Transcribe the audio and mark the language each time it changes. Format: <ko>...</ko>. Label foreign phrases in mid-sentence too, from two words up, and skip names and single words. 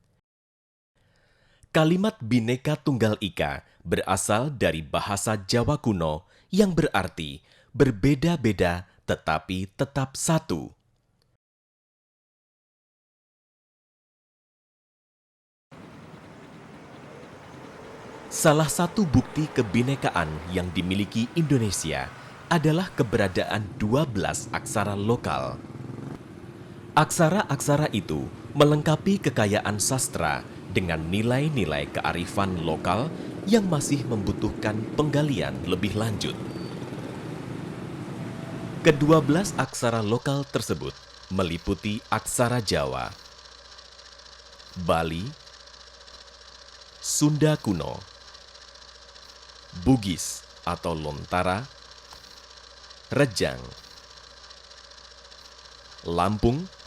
<id>Kalimat Bhinneka Tunggal Ika berasal dari bahasa Jawa kuno yang berarti berbeda-beda tetapi tetap satu. Salah satu bukti kebinekaan yang dimiliki Indonesia adalah keberadaan 12 aksara lokal. Aksara-aksara itu melengkapi kekayaan sastra dengan nilai-nilai kearifan lokal yang masih membutuhkan penggalian lebih lanjut. Ke-12 aksara lokal tersebut meliputi aksara Jawa, Bali, Sunda kuno, Bugis atau Lontara, Rejang, Lampung,</id>